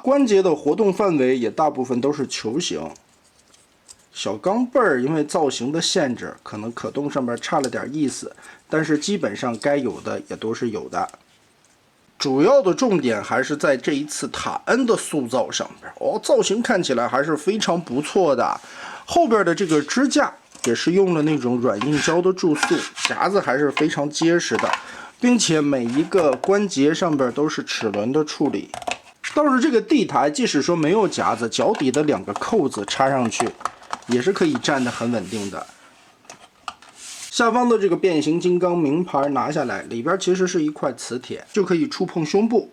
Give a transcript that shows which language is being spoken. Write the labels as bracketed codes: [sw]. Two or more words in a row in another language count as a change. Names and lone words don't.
[zh] 關節的活動範圍也大部分都是球形。小鋼镚兒因為造型的限制，可能可动上面差了點意思，但是基本上該有的也都是有的。主要的重點還是在這一次塔恩的塑造上面哦，造型看起来還是非常不錯的。後邊的這個支架也是用了那種軟硬膠的注塑，夾子還是非常結實的。并且每一個關節上邊都是齒輪的處理。倒是這個地台，即使說沒有夾子，腳底的2個扣子插上去，也是可以站得很穩定的。下方的這個變形金剛名牌拿下來，裡邊其實是一塊磁鐵，就可以觸碰胸部。